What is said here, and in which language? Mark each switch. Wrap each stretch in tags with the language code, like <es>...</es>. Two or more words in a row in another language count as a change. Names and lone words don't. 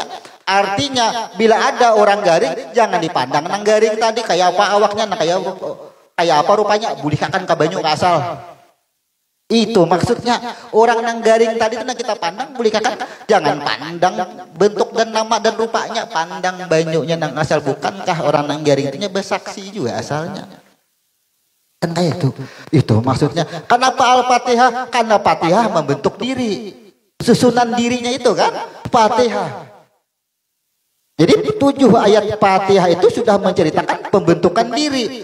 <bjn>Artinya bila ada orang garing jangan dipandang nang garing tadi kayak apa awaknya, nah kayak apa rupanya, bulihkan ke banyu ke asal. Itu maksudnya orang nang garing tadi itu kita pandang bulihkan, jangan pandang bentuk dan nama dan rupanya, pandang banyunya nang asal. Bukankah orang nang garing itu bersaksi juga asalnya? Kan kayak itu maksudnya.</bjn> <id>Kenapa Al-Fatihah? Karena Fatihah membentuk diri, susunan dirinya itu kan Fatihah. Jadi 7 ayat Fatihah itu sudah menceritakan pembentukan diri.</id>